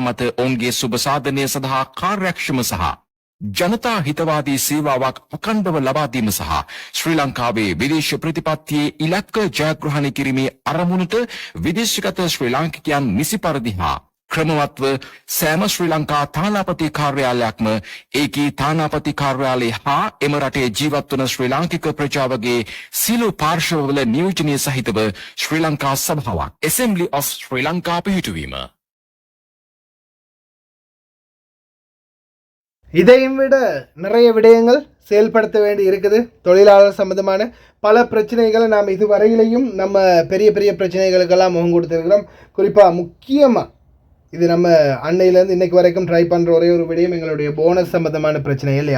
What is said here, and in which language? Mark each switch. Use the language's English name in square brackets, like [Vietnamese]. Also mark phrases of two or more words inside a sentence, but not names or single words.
[Sinhala] මත ඔවුන්ගේ සුබ සාධනය සඳහා කාර්යක්ෂම සහ ජනතා හිතවාදී සේවාවක් අඛණ්ඩව ලබා දීම සහ ශ්‍රී ලංකාවේ විදේශ ප්‍රතිපත්තියේ ඉලක්ක ජයග්‍රහණය කිරීමේ අරමුණට විදේශගත ශ්‍රී ලාංකිකයන් නිසි පරිදි හා ක්‍රමවත්ව සෑම ශ්‍රී ලංකා තානාපති කාර්යාලයක්ම ඒකී තානාපති කාර්යාලය හා එම රටේ ජීවත් වන ශ්‍රී ලාංකික ප්‍රජාවගේ සියලු පාර්ශවවල නියෝජනය සහිතව ශ්‍රී ලංකා සභාවක් Assembly of Sri Lanka පිහිටුවීම [Tamil] இதையும் விட நிறைய விடயங்கள் செயல்படுத்த வேண்டி இருக்குது. தொழிலாளர் சம்பந்தமான பல பிரச்சனைகளை நாம் இதுவரையிலையும் நம்ம பெரிய பெரிய பிரச்சனைகளுக்கெல்லாம் முகம் கொடுத்துருக்கிறோம். குறிப்பாக முக்கியமாக இது நம்ம அன்னையிலேருந்து இன்றைக்கு வரைக்கும் ட்ரை பண்ணுற ஒரே ஒரு விடயம் எங்களுடைய போனஸ் சம்மந்தமான பிரச்சனை இல்லையா.